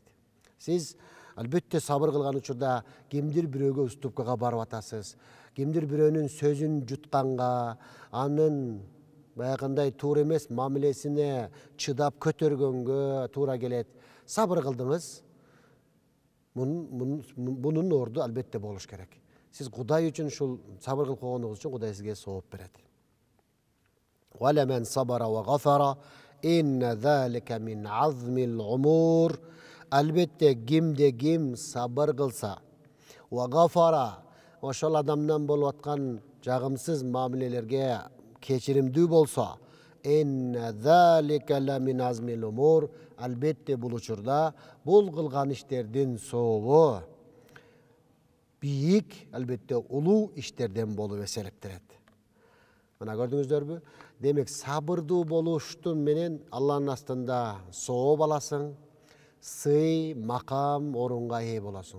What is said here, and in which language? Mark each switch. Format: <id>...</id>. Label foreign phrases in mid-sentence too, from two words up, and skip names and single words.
<ky>Сиз албетте сабыр кылган учурда кимдир бирөөгө уступкага барып атасыз, кимдир бирөөнүн сөзүн жутканга, анын баягындай туура эмес мамилесине чыдап көтөргөнгө туура келет. Сабыр кылдыңыз, бунун орду албетте болуш керек. Сиз Кудай үчүн ушул сабыр кылып койгонуңуз үчүн Кудай сизге сооп берет.</ky> <ar>ومن صبر وغفر إن ذلك لمن عزم الأمور.</ar> <ky>Албетте кимде ким сабыр кылса,</ky> <ar>وغفر,</ar> <ky>ошол адамдан болуп аткан жагымсыз мамилелерге кечиримдүү болсо,</ky> <ar>إن ذلك لمن عزم الأمور.</ar> <ky>Албетте бул учурда бул кылган иштердин сообу бийик, албетте улуу иштерден болуп эсептелет. Мына көрдүңүздөрбү? Демек сабырдуу болуштун менен Алланын астында сооп аласың, сый, макам, орунга ээ болосуң.</ky>